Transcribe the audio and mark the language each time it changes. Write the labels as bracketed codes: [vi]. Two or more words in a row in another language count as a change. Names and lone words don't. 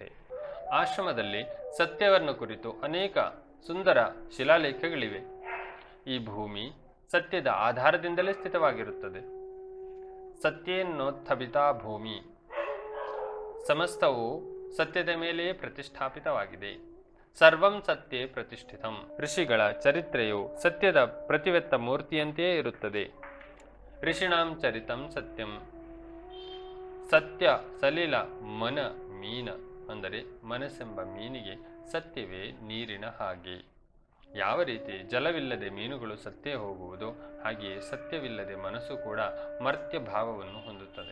[kn] ಆಶ್ರಮದಲ್ಲಿ ಸತ್ಯವನ್ನು ಕುರಿತು ಅನೇಕ ಸುಂದರ ಶಿಲಾಲೇಖಗಳಿವೆ. ಈ ಭೂಮಿ ಸತ್ಯದ ಆಧಾರದಿಂದಲೇ ಸ್ಥಿತವಾಗಿರುತ್ತದೆ. [sa] ಸತ್ಯೇನ್ನೋತ್ಥಬಿತಾ ಭೂಮಿ. [kn] ಸಮಸ್ತವು ಸತ್ಯದ ಮೇಲೆಯೇ ಪ್ರತಿಷ್ಠಾಪಿತವಾಗಿದೆ. [sa] ಸರ್ವಂ ಸತ್ಯೇ ಪ್ರತಿಷ್ಠಿತಂ. [kn] ಋಷಿಗಳ ಚರಿತ್ರೆಯು ಸತ್ಯದ ಪ್ರತಿವೆತ್ತ ಮೂರ್ತಿಯಂತೆಯೇ ಇರುತ್ತದೆ. [sa] ಋಷಿಣಾಂ ಚರಿತಂ ಸತ್ಯಂ. ಸತ್ಯ ಸಲಿಲ ಮನ ಮೀನ, [kn] ಅಂದರೆ ಮನಸ್ಸೆಂಬ ಮೀನಿಗೆ ಸತ್ಯವೇ ನೀರಿನ ಹಾಗೆ. ಯಾವ ರೀತಿ ಜಲವಿಲ್ಲದೆ ಮೀನುಗಳು ಸತ್ತೇ ಹೋಗುವುದು, ಹಾಗೆಯೇ ಸತ್ಯವಿಲ್ಲದೆ ಮನಸ್ಸು ಕೂಡ ಮರ್ತ್ಯ ಭಾವವನ್ನು ಹೊಂದುತ್ತದೆ.